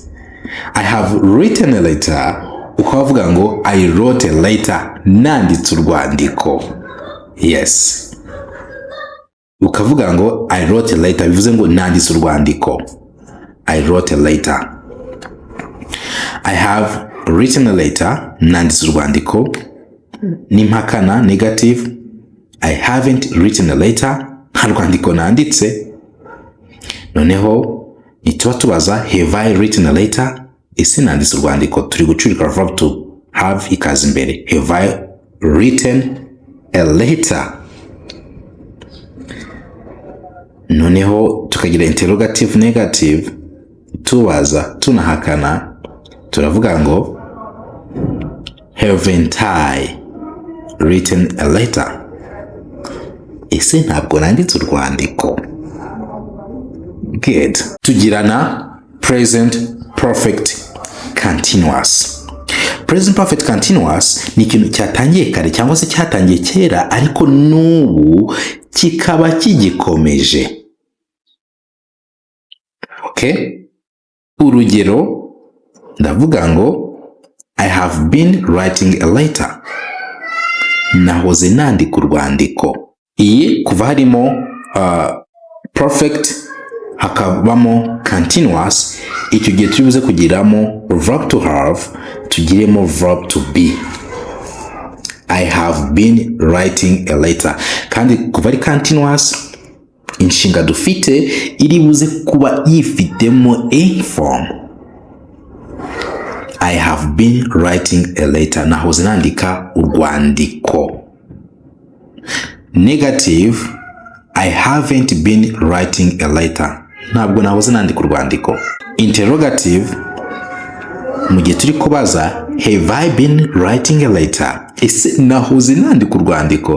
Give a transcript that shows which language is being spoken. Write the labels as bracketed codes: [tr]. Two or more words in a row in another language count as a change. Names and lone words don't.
[en] I have written a letter. [rw] Ukavuga ngo [en] I wrote a letter. [rw] Nanditse urwandiko. Yes. Ukavuga ngo [en] I wrote a letter. [rw] Bivuze ngo nanditse urwandiko. [en] I wrote a letter. I have written a letter. [rw] Nanditse urwandiko. Nimpakana negative. [en] I haven't written a letter. [rw] Nta rwandiko nanditse. Noneho nituba tubaza [en] have I written a letter? [rw] Ese nanditse urwandiko. Turi gucurika [en] verb to have [rw] ikaza imbere. [en] Have I written a letter? [rw] Noneho tukagira [en] interrogative negative. [rw] Tubaza tunahakana. Turavuga ngo [en] haven't I written a letter? [rw] Ese ntabwo nanditse urwandiko. [en] Good. Tugirana present perfect continuous. Present perfect continuous [rw] ni ikintu cyatangiye kare cyangwa se cyatangiye kera ariko n'ubu kikaba kigikomeje. [en] Okay? [rw] Urugero ndavuga ngo [en] I have been writing a letter. [rw] nahoze nandika urwandiko. Iyi kuva harimo perfect hakabamo continuous, icyo gihe turibuze kugiramo [en] verb to have, [rw] tugiremo [en] verb to be. I have been writing a letter. [rw] Kandi kuva ari continuous, inshinga dufite iri buze kuba yifitemo [en] a form. I have been writing a letter. [rw] Nahoze nandika urwandiko. [en] Negative, I haven't been writing a letter. [rw] Ntabwo nahoze nandika urwandiko. [en] Interrogative, [rw] mu gihe turi kubaza [en] have I been writing a letter, [rw] ese nahoze nandika urwandiko.